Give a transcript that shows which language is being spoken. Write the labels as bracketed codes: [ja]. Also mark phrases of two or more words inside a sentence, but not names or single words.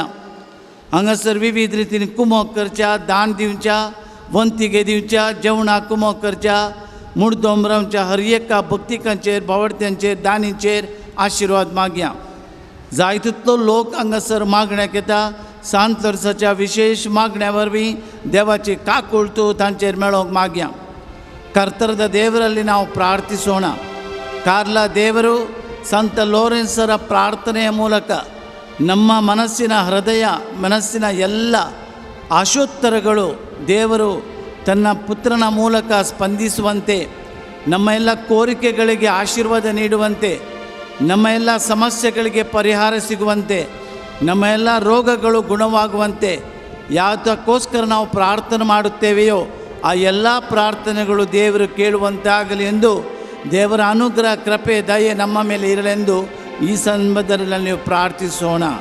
[kok] हांगासर विविध रितीन कुमोक करच्या दान दिवच्या वंतिके दिवच्या जेवणाक कुमोक करच्या मुर्दोम रावच्या हर एका भक्तिकांचेर भावर्थ्यांचेर दानींचेर आशिर्वाद मागया. जायतितलो लोक हांगासर मागण्याक येता. सांत लोरेसाच्या विशेष मागण्या वरवीं देवाची काकूळ तूं तांचेर मेळोवंक मागया. [kn] ಕರ್ತರದ ದೇವರಲ್ಲಿ ನಾವು ಪ್ರಾರ್ಥಿಸೋಣ. ಕಾರ್ಲ ದೇವರು ಸಂತ ಲೋರೆನ್ಸರ ಪ್ರಾರ್ಥನೆಯ ಮೂಲಕ ನಮ್ಮ ಮನಸ್ಸಿನ ಎಲ್ಲ ಆಶೋತ್ತರಗಳು ದೇವರು ತನ್ನ ಪುತ್ರನ ಮೂಲಕ ಸ್ಪಂದಿಸುವಂತೆ, ನಮ್ಮ ಎಲ್ಲ ಕೋರಿಕೆಗಳಿಗೆ ಆಶೀರ್ವಾದ ನೀಡುವಂತೆ, ನಮ್ಮ ಎಲ್ಲ ಸಮಸ್ಯೆಗಳಿಗೆ ಪರಿಹಾರ ಸಿಗುವಂತೆ, ನಮ್ಮ ಎಲ್ಲ ರೋಗಗಳು ಗುಣವಾಗುವಂತೆ ಯಾವುದಕ್ಕೋಸ್ಕರ ನಾವು ಪ್ರಾರ್ಥನೆ ಮಾಡುತ್ತೇವೆಯೋ ಆ ಎಲ್ಲ ಪ್ರಾರ್ಥನೆಗಳು ದೇವರು ಕೇಳುವಂತಾಗಲಿ ಎಂದು, ದೇವರ ಅನುಗ್ರಹ ಕೃಪೆ ದಯೆ ನಮ್ಮ ಮೇಲೆ ಇರಲೆಂದು ಈ ಸಂದರ್ಭದಲ್ಲಿ ನೀವು ಪ್ರಾರ್ಥಿಸೋಣ.